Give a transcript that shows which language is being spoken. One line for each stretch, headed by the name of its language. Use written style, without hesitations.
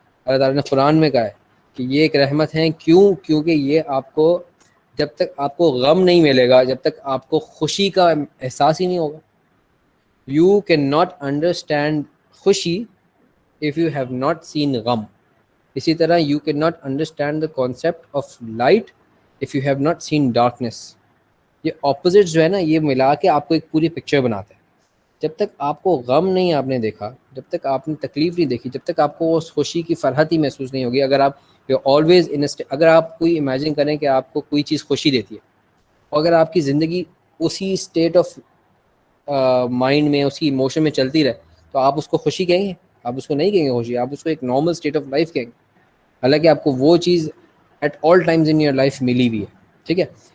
Urdu: اللہ تعالیٰ نے قرآن میں کہا ہے کہ یہ ایک رحمت ہے. کیونکہ یہ آپ کو, جب تک آپ کو غم نہیں ملے گا, جب تک آپ کو خوشی کا احساس ہی نہیں ہوگا,
English: you can not understand
Urdu: خوشی
English: if you have not seen
Urdu: غم. اسی طرح
English: you cannot understand the concept of light if you have not seen darkness.
Urdu: یہ opposites جو ہے نا, یہ ملا کے آپ کو ایک پوری پکچر بناتے ہیں. جب تک آپ کو غم نہیں آپ نے دیکھا, جب تک آپ نے تکلیف نہیں دیکھی, جب تک آپ کو اس خوشی کی فرحت ہی محسوس نہیں ہوگی. اگر آپ always اگر آپ کوئی امیجن کریں کہ آپ کو کوئی چیز خوشی دیتی ہے, اور اگر آپ کی زندگی اسی اسٹیٹ آف مائنڈ میں, اسی ایموشن میں چلتی رہے, تو آپ اس کو خوشی کہیں گے؟ آپ اس کو نہیں کہیں گے خوشی, آپ اس کو ایک نارمل اسٹیٹ آف لائف کہیں گے, حالانکہ آپ کو وہ چیز
English: at all times in your life
Urdu: ملی ہوئی ہے, ٹھیک ہے.